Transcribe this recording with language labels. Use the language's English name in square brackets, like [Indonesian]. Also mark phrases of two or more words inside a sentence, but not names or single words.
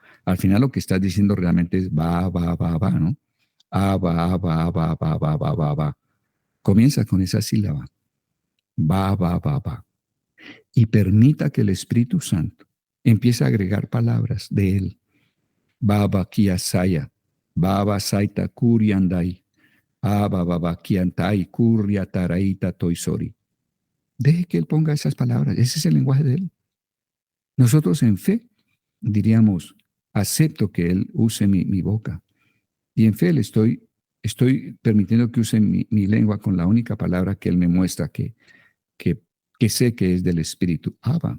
[Spanish] Al final lo que estás diciendo realmente es va, va, va, va, ¿no? Abba, Abba, Abba, Abba, Abba, Abba, Abba, Abba. Comienza con esa sílaba. Va, va, va, va. Y permita que el Espíritu Santo empiece a agregar palabras de él. Baba kiasaya, Baba saita kuriandai, Aba baba kiantai kuriataraita toisori. Deje que él ponga esas palabras. Ese es el lenguaje de él. Nosotros en fe diríamos, acepto que él use mi boca. Y en fe le estoy permitiendo que use mi lengua con la única palabra que él me muestra que, que sé que es del Espíritu, Abba.